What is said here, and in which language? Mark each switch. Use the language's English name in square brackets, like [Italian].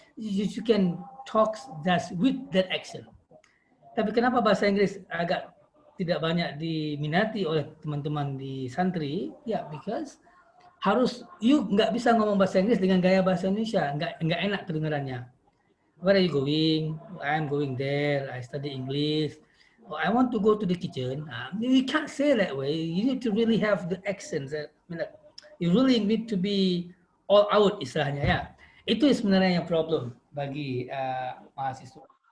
[English] You can talk just with that action. [Indonesian] Tapi kenapa bahasa Inggris agak tidak banyak diminati oleh teman-teman di santri? Ya, [English] because you [Indonesian] nggak bisa ngomong bahasa Inggris dengan gaya bahasa Indonesia, nggak enak kedengarannya. [English] Where are you going? I'm going there. I study English. Oh, I want to go to the kitchen. You can't say that way. You need to really have the accents. You really need to be all out, [Indonesian] istilahnya, [English] ya. [Indonesian] Itu sebenarnya yang problem bagi mahasiswa.